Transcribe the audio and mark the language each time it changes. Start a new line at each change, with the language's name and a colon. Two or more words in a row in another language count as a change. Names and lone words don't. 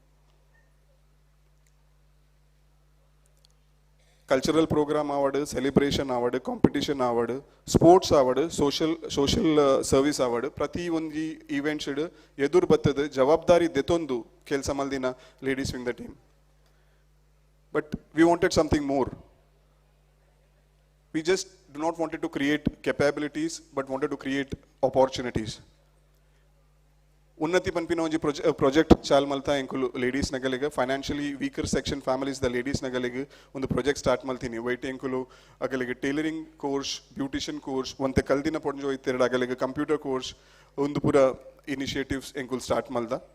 English: Cultural program award celebration award competition award sports award social service award
Tulu: ಪ್ರತಿ ಒಂದು ಈವೆಂಟ್ಸ್ ಎದುರು ಬತ್ತದ ಜವಾಬ್ದಾರಿ ದೆತೊಂದು ಕೆಲಸ ಮಲ್ದಿನ
English: ladies wing the team but we wanted something more we just do not wanted to create capabilities but wanted to create opportunities
Tulu: ಉನ್ನತಿ ಪನ್ಪಿನ ಒಂಜಿ ಪ್ರಾಜೆಕ್ಟ್ ಚಾಲ್ ಮಲ್ತಾ ಎಂಕುಲು ಲೇಡೀಸ್ ನಗಲಿಗೆ
English: financially weaker section families
Tulu: ದ ಲೇಡೀಸ್ ನಗಲಿಗೆ ಒಂದು
English: project start
Tulu: ಮಲ್ತೀನಿ ವೈಟ್ ಎಂಕುಲು ಅಗಲಿಗೆ
English: tailoring course beautician course
Tulu: ಒಂತೆ ಕಲ್ದಿನ ಪೊಂಜೋ ಇತ್ತೆರಡು ಅಗಲಿಗೆ
English: computer course
Tulu: ಒಂದು ಪೂರ ಇನಿಷಿಯೇಟಿವ್ಸ್ ಎಂಕುಲು ಸ್ಟಾರ್ಟ್ ಮಲ್ದ